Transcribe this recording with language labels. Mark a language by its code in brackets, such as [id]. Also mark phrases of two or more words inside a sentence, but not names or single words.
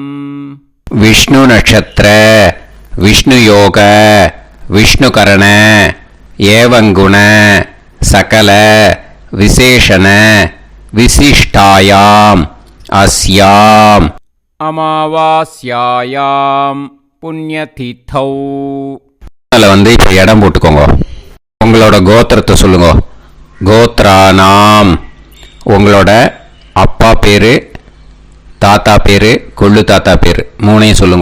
[sa] विष्णु नक्षत्र विष्णु योग विष्णु करण एवं गुण सकल विशेषण विशिष्टायाम अस्याम अमावास्यायां पुण्यतिथौ. [ta] அதில் இப்போ இடம் போட்டுக்கோங்க. உங்களோட கோத்திரத்தை சொல்லுங்க. கோத்ரானாம். உங்களோட அப்பா பேர், தாத்தா பேர், கொள்ளு தாத்தா பேர் 3ஐயும் சொல்லுங்க.